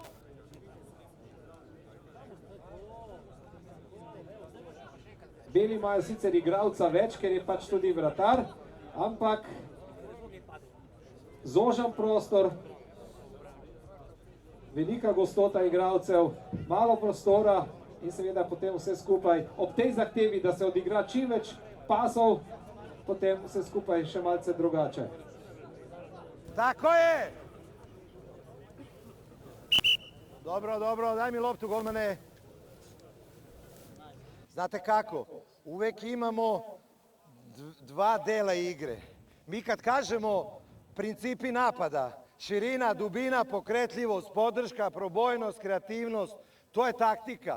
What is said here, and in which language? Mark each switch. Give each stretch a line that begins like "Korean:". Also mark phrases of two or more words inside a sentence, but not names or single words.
Slovenian: Beli imajo sicer igralca več, ker je pač tudi vratar, ampak zožan prostor, velika gostota igralcev, malo prostora in seveda potem vse skupaj ob tej zahtevi, da se odigra čim več pasov, potem vse skupaj še malce drugače.
Serbian: Tako je! Dobro, dobro, daj mi loptu, golmane. Znate kako, uvek imamo dva dela igre. Mi kad kažemo principi napada, širina, dubina, pokretljivost, podrška, probojnost, kreativnost, to je taktika.